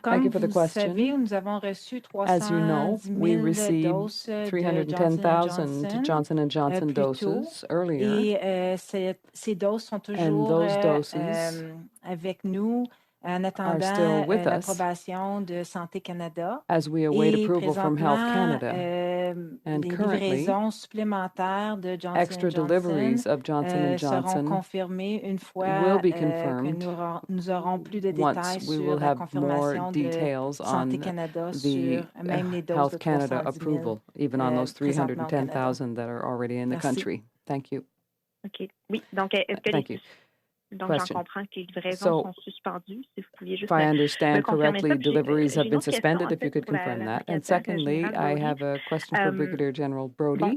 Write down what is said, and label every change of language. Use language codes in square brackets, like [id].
[fr] Comme vous savez, nous avons reçu 310,000 doses de Johnson & Johnson [en] doses earlier. [fr] Et ces doses sont toujours avec nous en attendant l'approbation de Santé Canada. [en] As we await approval from Health Canada. [fr] And les livraisons supplémentaires de Johnson & Johnson seront confirmées une fois que nous aurons plus de détails sur la confirmation de Santé Canada sur même les doses de 310,000 [en] even on those 310,000 that are already in the country. Thank you. OK. [fr] Oui, donc est-ce que donc, j'en comprends que les livraisons sont suspendues. Si vous pouviez juste [en] if I understand correctly, deliveries have been suspended, if you could confirm that. And secondly, I have a question for Brigadier General Brodie.